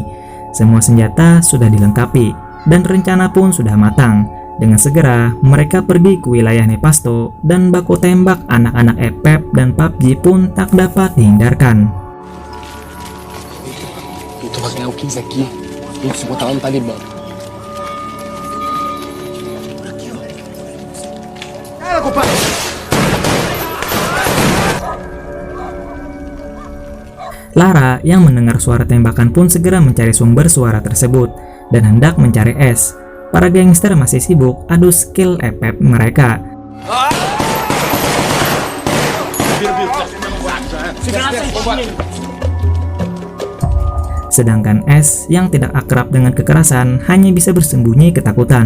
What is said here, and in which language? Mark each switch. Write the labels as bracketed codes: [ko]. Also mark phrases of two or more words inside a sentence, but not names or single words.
[id] Semua senjata sudah dilengkapi, dan rencana pun sudah matang. Dengan segera, mereka pergi ke wilayah Nepasto dan baku tembak anak-anak EPEP dan PUBG pun tak dapat dihindarkan. Itu pakai Hawkins aqui. [pt] Tem que se botar lá no Talibã. [id] Lara yang mendengar suara tembakan pun segera mencari sumber suara tersebut dan hendak mencari S. Para gangster masih sibuk adu skill EPEP mereka. Sedangkan S yang tidak akrab dengan kekerasan hanya bisa bersembunyi ketakutan.